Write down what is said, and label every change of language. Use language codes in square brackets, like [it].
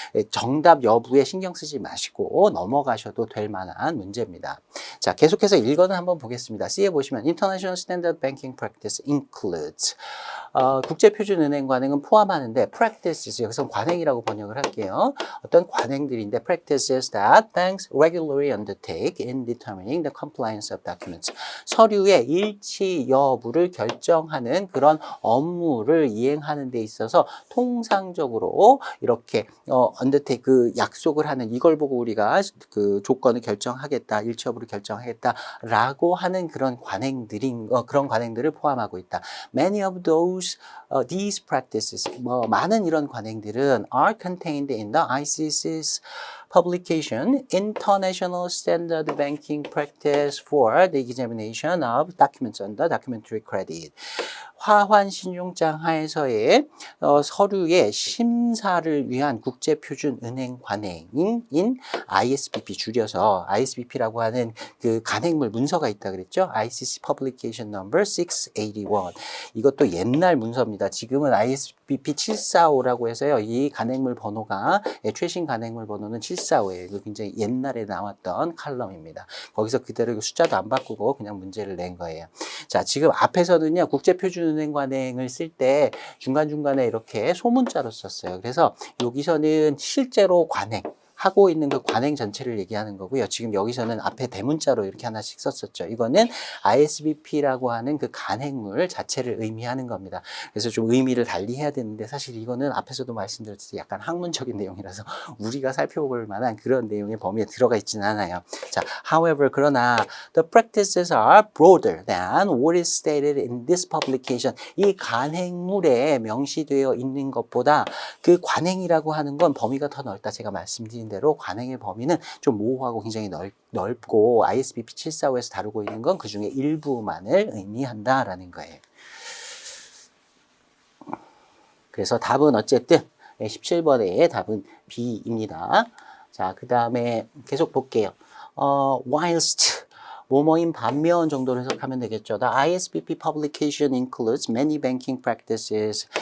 [ko] 정답 여부에 신경 쓰지 마시고 넘어가셔도 될 만한 문제입니다. 자, 계속해서 읽어는 한번 보겠습니다. C에 보시면 [en] International Standard Banking Practice includes [ko] 국제표준은행 관행은 포함하는데 practices, 여기서 관행이라고 번역을 할게요. 어떤 관행들인데 [en] practices that banks regularly undertake in determining the compliance of documents. [ko] 서류의 일치 여부를 결정하는 그런 업무를 이행하는 데 있어서 통상적으로 이렇게 undertake, 그 약속을 하는, 이걸 보고 우리가 그 조건을 결정하겠다, 일치 여부를 결정하겠다라고 하는 그런 그런 관행들을 포함하고 있다. [en] Many of these practices, [ko] 많은 이런 관행들은 [en] are contained in the ICC's publication, International Standard Banking Practice for the Examination of Documents under Documentary Credit. [ko] 화환 신용장 하에서의 서류의 심사를 위한 국제표준은행 관행인 ISBP, 줄여서 ISBP라고 하는 그 간행물 문서가 있다 그랬죠. [en] ICC Publication Number 681. [ko] 이것도 옛날 문서입니다. 지금은 ISBP 745라고 해서요. 이 간행물 번호가 최신 간행물 번호는 745예요. 굉장히 옛날에 나왔던 칼럼입니다. 거기서 그대로 숫자도 안 바꾸고 그냥 문제를 낸 거예요. 자, 지금 앞에서는요. 국제표준은행 관행을 쓸 때 중간중간에 이렇게 소문자로 썼어요. 그래서 여기서는 실제로 관행 하고 있는 그 관행 전체를 얘기하는 거고요. 지금 여기서는 앞에 대문자로 이렇게 하나씩 썼었죠. 이거는 ISBP라고 하는 그 간행물 자체를 의미하는 겁니다. 그래서 좀 의미를 달리 해야 되는데 사실 이거는 앞에서도 말씀드렸듯이 약간 학문적인 내용이라서 우리가 살펴볼 만한 그런 내용의 범위에 들어가 있지는 않아요. [en] 자, however, 그러나 the practices are broader than what is stated in this publication. [ko] 이 간행물에 명시되어 있는 것보다 그 관행이라고 하는 건 범위가 더 넓다. 제가 말씀드린 대로 관행의 범위는 좀 모호하고 굉장히 넓고 ISBP 745에서 다루고 있는 건 그 중에 일부만을 의미한다라는 거예요. 그래서 답은 어쨌든 17번의 답은 B입니다. 자, 그 다음에 계속 볼게요. whilst 뭐뭐인 반면 정도로 해석하면 되겠죠. [en] The ISBP publication includes many banking practices.